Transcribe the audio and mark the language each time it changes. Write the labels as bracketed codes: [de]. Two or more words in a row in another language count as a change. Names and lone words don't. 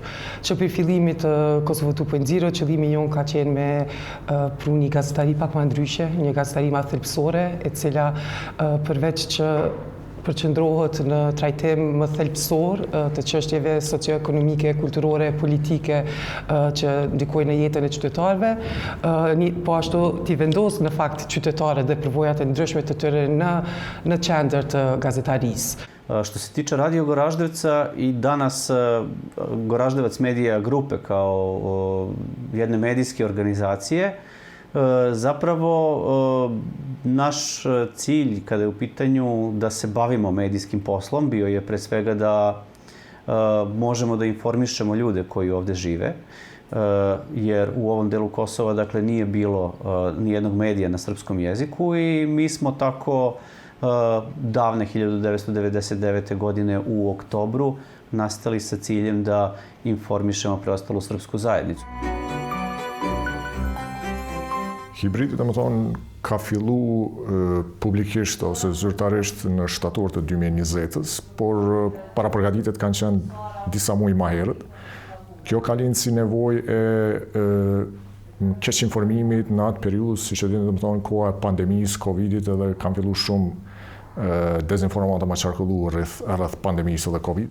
[sq] Që për fillimit Kosovo 2.0, qëllimi jon ka qenë me pru një gazetari pak më ndryshe, një gazetari më thelbësore, e cila përveç që përqendrohet në trajtim më thelbësor të çështjeve socioekonomike, kulturore, politike që ndikojnë në jetën e qytetarëve, po ashtu t'i vendos në fakt qytetarët dhe përvojat e ndryshme të tyre në qendër të gazetarisë. [sr] Što se tiče Radio Goraždevca i danas Goraždevac Medija Grupe kao jedne medijske organizacije, zapravo naš cilj kada je u pitanju da se bavimo medijskim poslom bio je pre svega da možemo da informišemo ljude koji ovde žive, jer u ovom delu Kosova dakle nije bilo nijednog medija na srpskom jeziku i mi smo tako davne 1999. godine u oktobru nastali sa ciljem da informišemo preostalu srpsku zajednicu. [sq] Hibridi, dhe më thonë, ka fillu publikisht ose zyrtarisht në shtator të 2020-ës, por para përgatitet kanë qenë disa muaj ma herët. Kjo ka lind si nevojë e keq informimit në atë periudhë, siç e dini, domethënë koha e pandemisë, Covidit, edhe kanë filluar shumë dezinformata ma qarkullu rreth pandemisë dhe Covid.